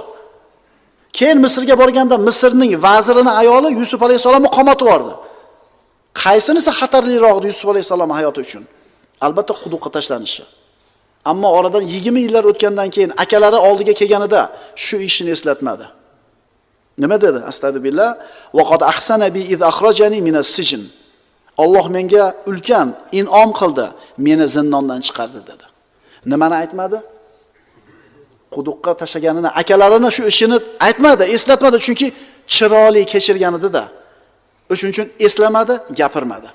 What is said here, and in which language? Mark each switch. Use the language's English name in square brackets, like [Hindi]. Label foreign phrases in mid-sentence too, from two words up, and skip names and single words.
[Uzbek] Keyin Misrga borganda Misrning vazirining ayoli Yusuf alayhisalomni qamatib yubordi. Qaysinisi xatarliroq Yusuf alayhisalom hayoti uchun? Albatta quduqqa tashlanishi. Ammo oradan 20 yillar o'tgandan keyin akalari oldiga kelganida shu ishini eslatmadi. Nima dedi? [Arabic] أستغفر الله. وقد أحسن بي إذ أخرجني من السجن. [Uzbek] Alloh menga ulkan in'om qildi, meni zindondan chiqardi dedi. Nimani aytmadi? Quduqqa tashlaganini, akalarini shu ishini aytmadi, eslatmadi, chunki chiroyli kechirgan edi-da. O'shuning uchun eslamadi, gapirmadi.